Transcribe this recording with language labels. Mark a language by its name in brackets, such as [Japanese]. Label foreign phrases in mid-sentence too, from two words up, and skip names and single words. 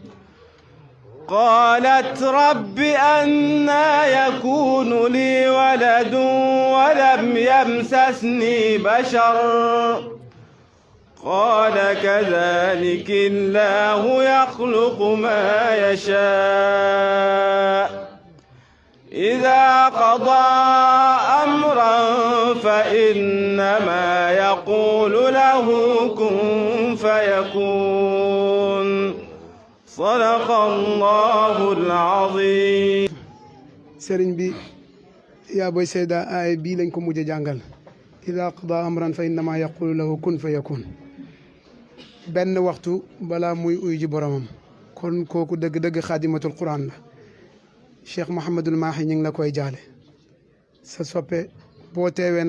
[Arabic] قالت رب أنى يكون لي ولد ولم يمسسني بشر قال كذلك الله يخلق ما يشاء إذا قضى أمرا فإنما يقول له كن فيكون صدق الله العظيم. [Wolof] sëriñ bi yaa booy Seyda aaya bii lañ ko mujj a jàngal [Arabic] إذا قضى أمرا فإنما يقول له كن فيكون [Wolof] benn waxtu balaa muy uy ji boromam kon kooku dëgg-dëgg [Arabic] خادمة القرآن [Wolof] la Cheikh Mouhamadul Mahi ñu ngi la koy jaale sa soppe boo teewee